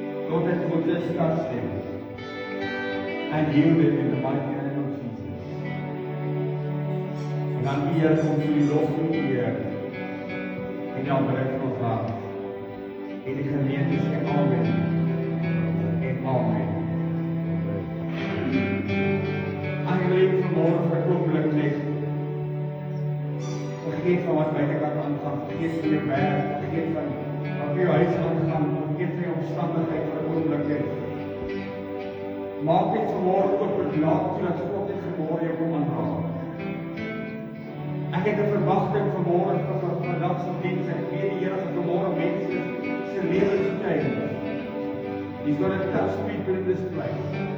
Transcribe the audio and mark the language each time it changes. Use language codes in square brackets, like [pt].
[en] Lord, that will just touch them and heal them in the mighty name of Jesus. [af] En dan Here kom vir die lof en die eer en die aanbidding van ons hart. En die gemeente sê amen en amen. Eigenlijk vanmôre vir 'n oomblik net vergeet van wat buitekant aangaan, vergeet van jou werk, vergeet van wat by jou huis aangaan, vergeet van jou omstandigheid vir 'n oomblik net. Maak dit vanmôre oop en laat toe dat God dit vanmôre jou kom aanraak. Ek het 'n verwagting vanmôre vir vandag se diens. Ek weet die Here gaan vanmôre mense se lewens change. [en] He's going to touch people in this place.